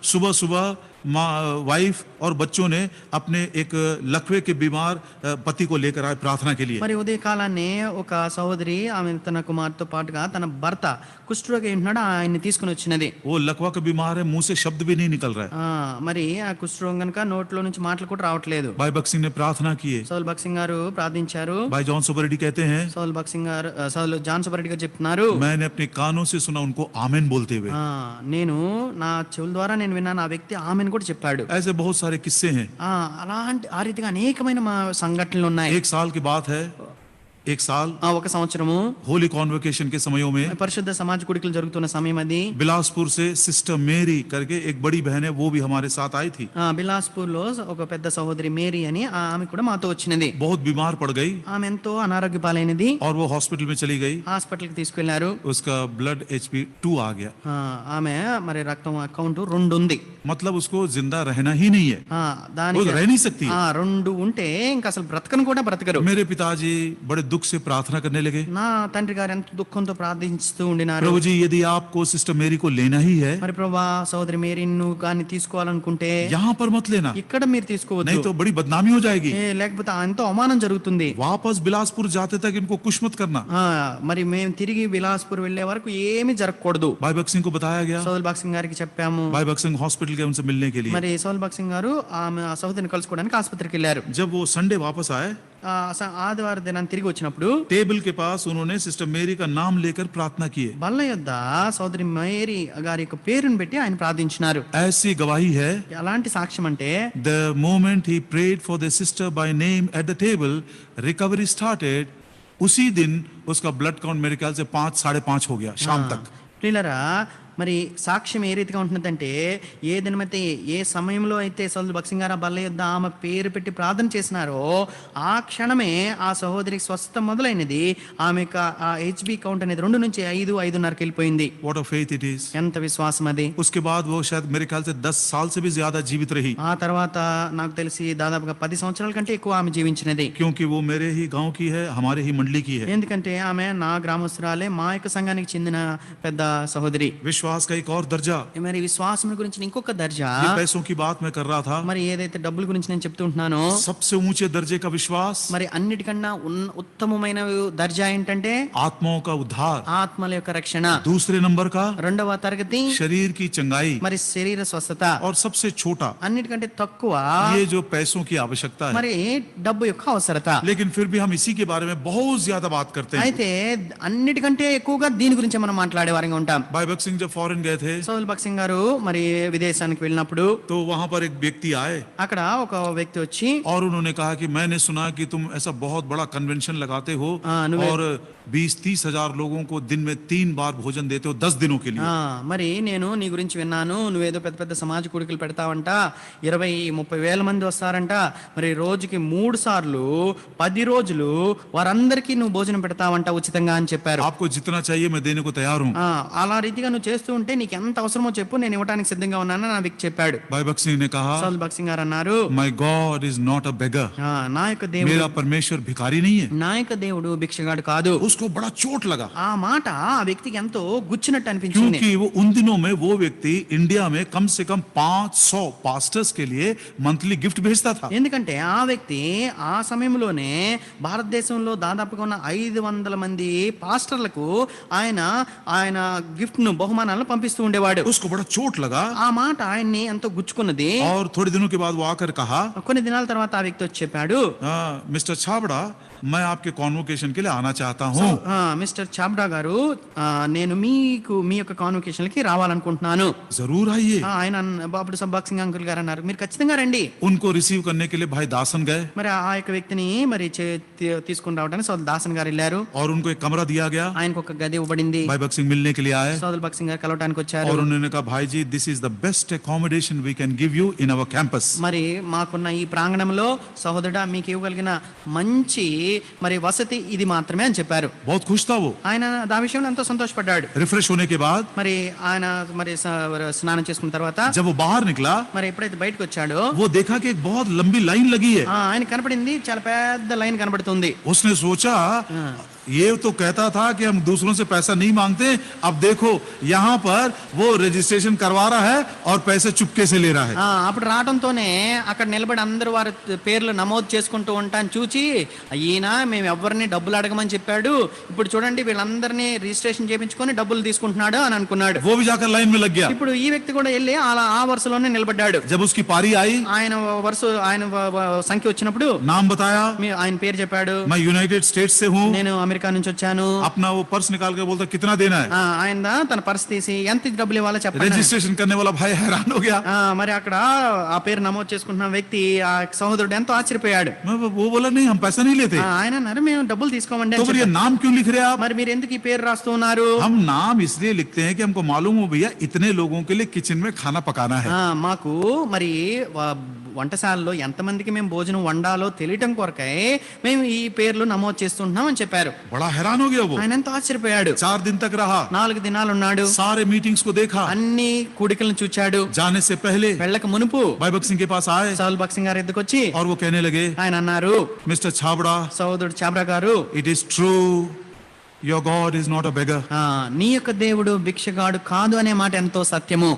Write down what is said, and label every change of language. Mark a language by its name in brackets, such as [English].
[Hindi] सुबह सुबह वाइफ और बच्चों ने अपने एक लकवे के बीमार पति को लेकर आए प्रार्थना के लिए. [Telugu] మరి ఉదయ కాలాన్ని ఒక సహోదరి ఆమె తన కుమార్తెతో పాటుగా తన భర్త కుష్ఠరోగి ఉన్నాడు, ఆయన్ని తీసుకుని వచ్చినది. [Hindi] वो लकवा का बीमार है, मुंह से शब्द भी नहीं निकल रहा है. [Telugu] మరి ఆ కుష్ఠరోగం కనుక నోట్లో నుంచి మాటలు కూడా రావట్లేదు. [Hindi] भाई भगत सिंह ने प्रार्थना की है. [Telugu] సౌల్ భగత్ సింగ్ గారు ప్రార్థించారు. [Hindi] भाई जॉन सुबरेड्डी कहते हैं, [Telugu] సౌల్ భగత్ సింగ్ గారు సౌల్ జాన్ సుబ్బారెడ్డి గారు చెప్తున్నారు, [Hindi] मैंने अपने कानों से सुना उनको आमेन बोलते हुए. [Telugu] నేను నా చెవుల ద్వారా నేను విన్నాను, ఆ వ్యక్తి ఆమెను కూడా చెప్పాడు. [Hindi] ऐसे बहुत सारे किस्से हैं. [Telugu] అలాంటి ఆ రీతిగా అనేకమైన మా సంఘటనలు ఉన్నాయి. [Hindi] एक साल की बात है, एक साल [Telugu] ఒక సంవత్సరము [Hindi] होली कॉन्वोकेशन के समयों में [Telugu] పరిశుద్ధ సమాజ కూడికలు జరుగుతున్న సమయం అది. [Hindi] बिलासपुर से सिस्टर मेरी करके एक बड़ी बहन है, वो भी हमारे साथ आई थी. [Telugu] బిలాస్పూర్ లో ఒక పెద్ద సహోదరి మేరీ అని ఆమె కూడా మాతో వచ్చినది. [Hindi] बहुत बीमार पड़ गई [Telugu] ఆమె ఎంతో అనారోగ్య పాలైనది. [Hindi] और वो हॉस्पिटल में चली गई. [Telugu] హాస్పిటల్ కి తీసుకెళ్లారు. [Hindi] उसका ब्लड HP 2 आ गया. [Telugu] ఆమె మరి రక్తం అకౌంట్ 2 ఉంది. [Hindi] मतलब उसको जिंदा रहना ही नहीं है, वो [Telugu] దానికి [Hindi] रह नहीं सकती है. [Telugu] 2 ఉంటే ఇంకా అసలు బ్రతకను కూడా బ్రతకరు. [Hindi] मेरे पिताजी बड़े दुख से प्रार्थना करने लगे, [Telugu] నా తండ్రి గారు ఎంత దుఃఖంతో ప్రార్థిస్తూ ఉండినారు. [Hindi] प्रभु जी यदि आपको सिस्टर मेरी को लेना ही है, [Telugu] మరి ప్రభువా, సోదరి మేరీని నువ్వు కానీ తీసుకోవాలనుకుంటే [Hindi] यहाँ पर मत लेना, [Telugu] ఇక్కడ మీరు తీసుకోవద్దు, [Hindi] नहीं तो बड़ी बदनामी हो जाएगी. [Telugu] లేకపోతే ఎంతో అవమానం జరుగుతుంది. [Hindi] वापस बिलासपुर जाते तक इनको कुछ मत करना. [Telugu] మరి మేము తిరిగి బిలాస్పూర్ వెళ్లే వరకు ఏమీ జరగకూడదు. [Hindi] भाई भगत सिंह को बताया गया. [Telugu] సోదల్ భగత్ సింగ్ గారికి చెప్పాము. [Hindi] भाई भगत सिंह हॉस्पिटल गए उनसे मिलने के लिए. [Telugu] మరి సోదల్ భగత్ సింగ్ గారు ఆమె ఆ సహోదరిని కలుసుకోవడానికి ఆసుపత్రికి వెళ్ళారు. [Hindi] जब वो संडे वापस आए, [Telugu] ఆదివారం దినాన్ని తిరిగి వచ్చినప్పుడు [Hindi] टेबल के पास उन्होंने सिस्टर मेरी का नाम लेकर प्रार्थना की है. [Telugu] బల్ల యొద్ద సోదరి మేరీ గారి యొక్క పేరును పెట్టి ఆయన ప్రార్థించినారు. [Hindi] ऐसी गवाही है, [Telugu] అలాంటి సాక్ష్యం అంటే [English] the moment he prayed for the sister by name at the table, recovery started. [Hindi] उसी दिन उसका ब्लड काउंट मेरे ख्याल से 5-5.5 हो गया शाम तक. [Telugu] ప్రియులారా, మరి సాక్ష్యం ఏ రీతిగా ఉంటుందంటే, ఏ దినమైతే ఏ సమయంలో అయితే సోదరు భగత్ సింగ్ గారు బల్ల యొద్ద ఆమె పేరు పెట్టి ప్రార్థన చేసినారో ఆ క్షణమే ఆ సహోదరికి స్వస్థత మొదలైనది. ఆమె HB కౌంట్ అనేది 2 నుంచి 5-5.5కి వెళ్ళిపోయింది. [English] What a faith it is. [Telugu] ఎంత విశ్వాసం అది. [Hindi] उसके बाद वो शायद मेरे ख्याल से 10 साल से भी ज्यादा जीवित रही, [Telugu] ఆ తర్వాత నాకు తెలిసి దాదాపుగా 10 సంవత్సరాల కంటే ఎక్కువ ఆమె జీవించినది. [Hindi] क्योंकि वो मेरे ही गांव की है, हमारे ही मंडली की है. [Telugu] ఎందుకంటే ఆమె నా గ్రామస్తురాలే, మా యొక్క సంఘానికి చెందిన పెద్ద సహోదరి. [Hindi] विश्वास का एक और दर्जा, [Telugu] మరి విశ్వాసం గురించి ఇంకొక దర్జా, [Hindi] ये पैसों की बात मैं कर रहा था, [Telugu] మరి ఏదైతే డబ్బుల గురించి నేను చెప్తూ ఉంటున్నానో [Hindi] सबसे ऊंचे दर्जे का विश्वास, [Telugu] మరి అన్నిటికన్నా ఉత్తమమైన దర్జా ఏంటంటే [Hindi] आत्माओं का उद्धार. [Telugu] ఆత్మల యొక్క రక్షణ. [Hindi] दूसरे नंबर का [Telugu] 2వ తరగతి [Hindi] शरीर की चंगाई. [Telugu] మరి శరీర స్వస్థత. [Hindi] और सबसे छोटा [Telugu] అన్నిటికంటే తక్కువ [Hindi] ये जो पैसों की आवश्यकता है. [Telugu] మరి డబ్బు యొక్క అవసరత. [Hindi] लेकिन फिर भी हम इसी के बारे में बहुत ज्यादा बात करते हैं. [Telugu] అయితే అన్నిటికంటే ఎక్కువగా దీని గురించి మనం మాట్లాడే వారంగా ఉంటాం. [Hindi] भाई भगत सिंह जब फॉरेन गए थे [Telugu] సౌల్ బక్సింగ్ గారు మరి విదేశానికి వెళ్ళినప్పుడు [Hindi] तो वहां पर एक व्यक्ति आए [Telugu] అక్కడ ఒక వ్యక్తి వచ్చి [Hindi] और उन्होंने कहा कि मैंने सुना कि तुम ऐसा बहुत बड़ा कन्वेंशन लगाते हो नुवे- और 20-30 हजार लोगों को दिन में 3 बार भोजन देते हो 10 दिनों के लिए। [Telugu] మరి నేను నీ గురించి విన్నాను, నువ్వేదో పెద్ద పెద్ద సమాజ కూడికలు పెడతావంట, 20-30 వేల మంది వస్తారంట, మరి రోజుకి 3 సార్లు 10 రోజులు వారందరికీ నువ్వు భోజనం పెడతావంట ఉచితంగా అని చెప్పారు. [Hindi] आपको जितना चाहिए मैं देने को तैयार हूँ। [Telugu] అలా రీతిగా నువ్వు చేస్తూ ఉంటే నీకు ఎంత అవసరమో చెప్పు, నేను ఇవ్వడానికి సిద్ధంగా ఉన్నానని నా వ్యక్తి చెప్పాడు. [Hindi] भाई भगत सिंह ने कहा [Telugu] సౌల్ బక్సింగ్ గారు అన్నారు, [English] my God is not a beggar, [Telugu] నా యొక్క దేవుడు, [Hindi] मेरा परमेश्वर भिखारी नहीं है। [Telugu] నా యొక్క దేవుడు భిక్షగాడు కాదు. [Hindi] उसको बड़ा चोट लगा [Telugu] ఆ మాట ఆ వ్యక్తికి ఎంతో గుచ్చినట్టు అనిపించింది. [Hindi] क्योंकि वो उन दिनों में वो व्यक्ति इंडिया में कम से कम 500 पास्टर्स के लिए मंथली गिफ्ट भेजता था। [Telugu] ఎందుకంటే ఆ వ్యక్తి ఆ సమయంలోనే భారతదేశంలో దాదాపుగా ఉన్న 500 మంది పాస్టర్లకు ఆయన ఆయన గిఫ్ట్ ను బహుమానాలను పంపిస్తూ ఉండేవాడు. [Hindi] उसको बड़ा चोट लगा [Telugu] ఆ మాట ఆయన్ని ఎంతో గుచ్చుకున్నది. [Hindi] और थोड़े दिनों के बाद वो आकर कहा, [Telugu] కొన్ని దినాల తర్వాత ఆ వ్యక్తి వచ్చి చెప్పాడు, [Hindi] मिस्टर छाबड़ा मैं आपके कॉन्वोकेशन के लिए आना चाहता हूँ। [Telugu] మిస్టర్ చాబ్డా గారు, నేను మీకు మీ యొక్క కాన్వకేషన్ కి రావాలనుకుంటున్నాను. [Hindi] जरूर आइए। [Telugu] ఆయన అప్పుడు సబ్బాక్ సింగ్ అంకుల్ గారు అన్నారు, మీరు ఖచ్చితంగా రండి. [Hindi] उनको रिसीव करने के लिए भाई दासन गए [Telugu] మరి ఆ యొక్క వ్యక్తిని మరి తీసుకుని రావడానికి సోదరు దాసన్ గారు వెళ్ళారు. [Hindi] और उनको एक कमरा दिया गया। [Telugu] ఆయనకు ఒక గది ఇవ్వబడింది. [Hindi] भाई भगत सिंह मिलने के लिए आए [Telugu] సోదరు భగత్ సింగ్ గారు కలవడానికి వచ్చారు. [Hindi] और उन्होंने कहा, भाई जी [English] This is the best accommodation we can give you in our campus. [Telugu] మరి మాకున్న ఈ ప్రాంగణంలో సహోదరుడా మీకు ఇవ్వగలిగిన మంచి మరి వసతి ఇది మాత్రమే అని చెప్పారు. [Hindi] बहुत खुश था वो। [Telugu] ఆయన ఆ విషయంలో ఎంతో సంతోషపడ్డాడు. [Hindi] रिफ्रेश होने के बाद [Telugu] మరి ఆయన మరి స్నానం చేసుకున్న తర్వాత [Hindi] जब वो बाहर निकला [Telugu] మరి ఎప్పుడైతే బయటకు వచ్చాడో [Hindi] वो देखा कि एक बहुत लंबी लाइन लगी है। [Telugu] ఆయన కనపడింది, చాలా పెద్ద లైన్ కనబడుతుంది. [Hindi] उसने सोचा ये तो कहता था कि हम दूसरों से पैसा नहीं मांगते, अब देखो यहाँ पर वो रजिस्ट्रेशन करवा रहा है और पैसे चुपके से ले रहा है। [Telugu] అప్పుడు రావడంతోనే అక్కడ నిలబడి అందరూ వారి పేర్లు నమోదు చేసుకుంటూ ఉంటాను చూచి, ఈయన మేము ఎవరిని డబ్బులు అడగమని చెప్పాడు, ఇప్పుడు చూడండి వీళ్ళందరినీ రిజిస్ట్రేషన్ చేయించుకొని డబ్బులు తీసుకుంటున్నాడు అని అనుకున్నాడు. [Hindi] वो भी जाकर लाइन में लग गया। [Telugu] ఇప్పుడు ఈ వ్యక్తి కూడా వెళ్ళి అలా ఆ వరుసలోనే నిలబడ్డాడు. [Hindi] जब उसकी पारी आई [Telugu] ఆయన వరుస ఆయన సంఖ్య వచ్చినప్పుడు [Hindi] नाम बताया, [Telugu] ఆయన పేరు చెప్పాడు, [Hindi] मैं यूनाइटेड स्टेट्स से हूँ। [Telugu] నేను అమెరికా నుంచి వచ్చాను. [Hindi] अपना वो पर्स निकाल कर बोलता कितना देना है। [Telugu] ఆయన తన పర్స్ తీసి ఎంత డబ్బులు ఇవ్వాలో చెప్పండి. [Hindi] रजिस्ट्रेशन करने वाला भाई हैरान हो गया। [Telugu] మరి అక్కడ ఆ పేరు నమోదు చేసుకుంటున్న వ్యక్తి ఆ సహోదరుడు ఎంతో ఆశ్చర్యపోయాడు. [Hindi] वो बोला नहीं हम पैसा नहीं लेते। [Telugu] ఆయన అన్నారు మేము డబ్బులు తీసుకోమండి [Hindi] तो [Telugu] అని [Hindi] फिर ये [Telugu] చెప్పారు. [Hindi] नाम क्यों लिख रहे हैं आप? [Telugu] మరి మీరు ఎందుకు ఈ పేరు రాస్తూ ఉన్నారు? [Hindi] हम नाम इसलिए लिखते हैं कि हमको मालूम हो भैया इतने लोगों के लिए किचन में खाना पकाना है। [Telugu] మాకు మరి వంటశాలలో ఎంతమందికి మేము భోజనం వండాలో తెలియటం కొరకై మేము ఈ పేర్లు నమోదు చేస్తుంటున్నాం అని చెప్పారు. [Hindi] बड़ा हैरान हो गया वो। [Telugu] ఆయన ఎంతో ఆశ్చర్యపోయాడు. [Hindi] 4 दिन तक रहा, [Telugu] 4 దినాలు ఉన్నాడు. [Hindi] सारे मीटिंग्स को देखा। [Telugu] అన్ని కూడికలను చూచాడు. [Hindi] जाने से पहले [Telugu] వెళ్ళక మునుపు [Hindi] भाई भगत सिंह के पास आए [Telugu] సౌల్ భగత్ సింగ్ గారు ఎద్దుకు వచ్చి [Hindi] और वो कहने लगे, [Telugu] ఆయన అన్నారు, [Hindi] मिस्टर छाबड़ा [Telugu] సహోదరుడు చాబ్రా గారు, [English] It is true your God is not a beggar. [Telugu] నీ యొక్క దేవుడు భిక్షగాడు కాదు అనే మాట ఎంతో సత్యము.